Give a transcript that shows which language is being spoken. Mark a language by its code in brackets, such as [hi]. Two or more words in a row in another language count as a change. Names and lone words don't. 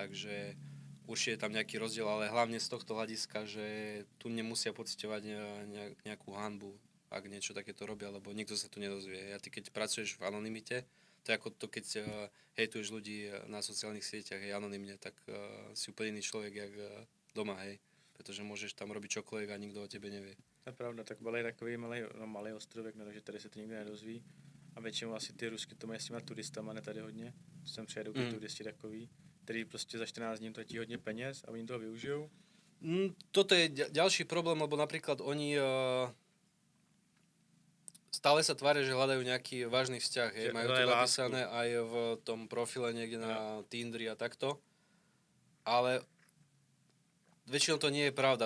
[sk] Takže určite je tam nejaký rozdiel, ale hlavne z tohto hľadiska, že tu nemusia pociťovať nejakú hanbu, ak niečo takéto robia, lebo nikto sa tu nedozvie. A ty keď pracuješ v anonymite, to je ako to, keď hejtuješ ľudí na sociálnych sieťach, hej, anonymne, tak si úplne iný človek, jak doma, hej. Pretože môžeš tam robiť čokoľvek a nikto o tebe nevie. [cs] To je pravda, tak Bali je takový malý ostrovek, no, takže tady se to nikdo nedozví. A většinou asi ty Rusky to mají s těma turistama, ne tady hodně. Sem přijedou ty turisti takový, který prostě za 14 dní platí hodně peněz a oni toho využijou. [sk] Toto je ďalší problém, lebo napríklad oni stále sa tvária, že hľadajú nejaký vážny vzťah. Hej. Majú to napísané aj v tom profile niekde na Tindri a takto. Ale väčšinou to nie je pravda.